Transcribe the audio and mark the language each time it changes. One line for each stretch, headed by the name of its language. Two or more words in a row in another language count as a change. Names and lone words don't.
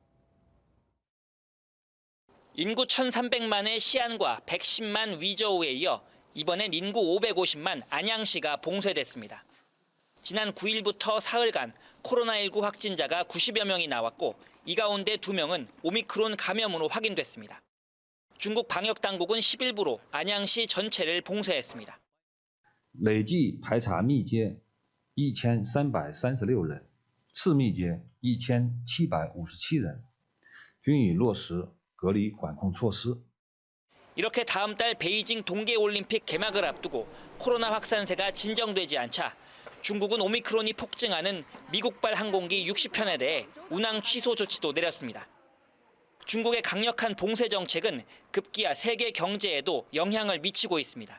Korean: 인구 1,300만의 시안과 110만 위저우에 이어 이번엔 인구 550만 안양시가 봉쇄됐습니다. 지난 9일부터 사흘간 코로나19 확진자가 90여 명이 나왔고 이 가운데 2명은 오미크론 감염으로 확인됐습니다. 중국 방역당국은 10일부로 안양시 전체를 봉쇄했습니다.
Chinese: 累计排查密接1336人，次密接1757人，均已落实隔离管控措施。
Korean: 이렇게 다음 달 베이징 동계올림픽 개막을 앞두고 코로나 확산세가 진정되지 않자 중국은 오미크론이 폭증하는 미국발 항공기 60편에 대해 운항 취소 조치도 내렸습니다. 중국의 강력한 봉쇄 정책은 급기야 세계 경제에도 영향을 미치고 있습니다.